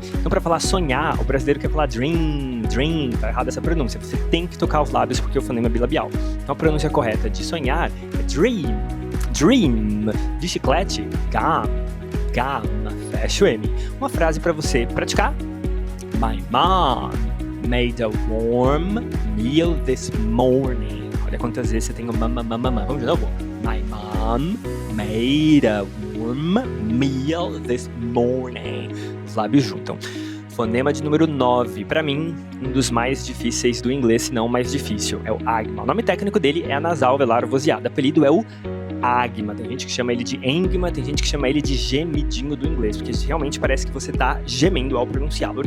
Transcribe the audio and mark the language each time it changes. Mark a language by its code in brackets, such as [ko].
[pt] Então, para falar sonhar, o brasileiro quer falar dream, tá errada essa pronúncia. Você tem que tocar os lábios porque o fonema é bilabial. Então, a pronúncia correta de sonhar é dream. De chiclete, gum. fecha o M. Uma frase para você praticar. [en] My mom made a warm meal this morning. [pt] Olha quantas vezes você tem o mama. Vamos de novo. [en] My mom made a warm meal this morning. [pt] Os lábios juntam. Fonema de número 9. Para mim, um dos mais difíceis do inglês, se não o mais difícil. É o agma. O nome técnico dele é nasal velar vozeado. O apelido é o agma. Tem gente que chama ele de engma, tem gente que chama ele de gemidinho do inglês, porque realmente parece que você tá gemendo ao pronunciá-lo.